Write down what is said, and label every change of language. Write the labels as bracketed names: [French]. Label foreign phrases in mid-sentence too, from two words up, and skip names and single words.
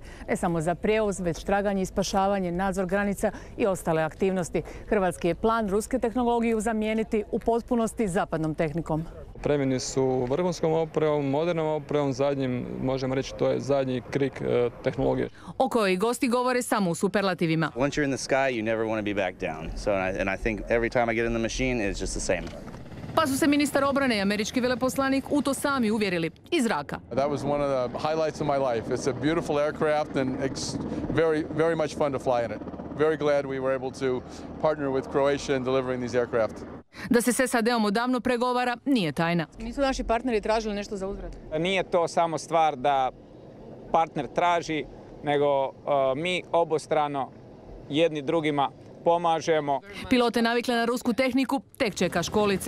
[Croatian] Ne samo za prijevoz, već traganje i spašavanje, nadzor granica i ostale aktivnosti. Hrvatski je plan ruske tehnologiju zamijeniti u potpunosti zapadnom tehnikom. Opremljeni su vrhunskom opremom, modernom opremom, zadnjim, možemo reći, to je zadnji krik tehnologije. O kojoj gosti govore samo u superlativima. [English] Once you're in the sky, you never want to be back down. So and I think every time I get in the machine, it's just the same. [Croatian] Pa su se ministar obrane i američki veleposlanik u to sami uvjerili iz zraka. [English] That was one of the highlights of my life. It's a beautiful aircraft and it's very much fun to fly in it. Very glad we were able to partner with Croatia in delivering these aircraft. [Croatian] Da se s SAD-om odavno pregovara nije tajna. Nisu naši partneri tražili nešto za uzvrat? Nije to samo stvar da partner traži, nego mi obostrano jedni drugima pomažemo. Pilote navikle na rusku tehniku tek čeka školica.